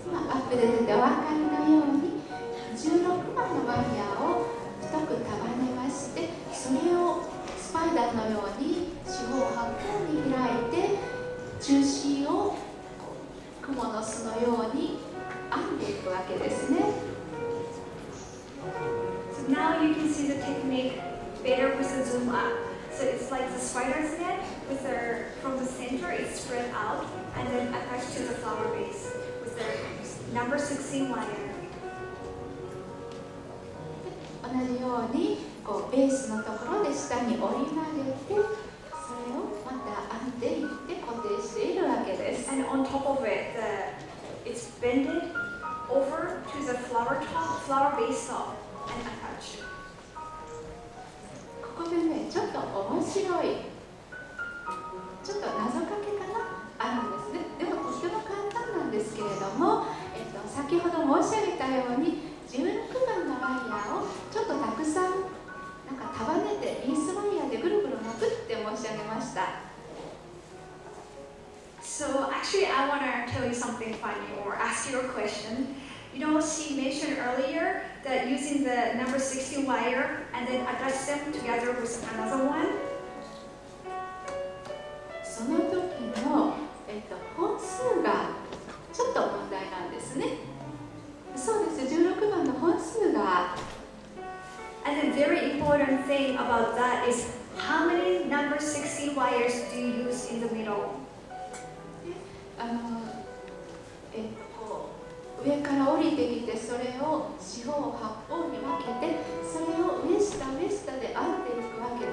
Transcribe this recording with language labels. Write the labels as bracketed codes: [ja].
[ja] アップで出てお分かりのように16番のワイヤーを太く束ねまして、それをスパイダーのように四方八方に開いて中心をクモの巣のように編んでいくわけですね。 [en] So now you can see the technique better with the zoom up. So it's like the spider's net with from the center it's spread out and then attached to the flower base with the number 16 wire. [ja] 同じようにこうベースのところで下に折り曲げて、それをまた編んでいって固定しているわけです。 [en] And on top of it, it's bended over to the flower base top and attached. [ja] ここでね、ちょっと面白い、ちょっと謎かけかな、あるんですね。でもとても簡単なんですけれども、先ほど申し上げたように16番のワイヤーをちょっとたくさん束ねてリースワイヤーでぐるぐる巻くって申し上げました。 [en] So actually I want to tell you something funny or ask you a question. You know, she mentioned earlier that using the number 16 wire and then attach them together with another one. [ja] その時の、本数がちょっと問題なんですね。そうです、16番の本数が。 [en] And the very important thing about that is how many number 16 wires do you use in the middle? [ja] 上から降りてきて、それを四方八方に分けて、それを上下で編んでいく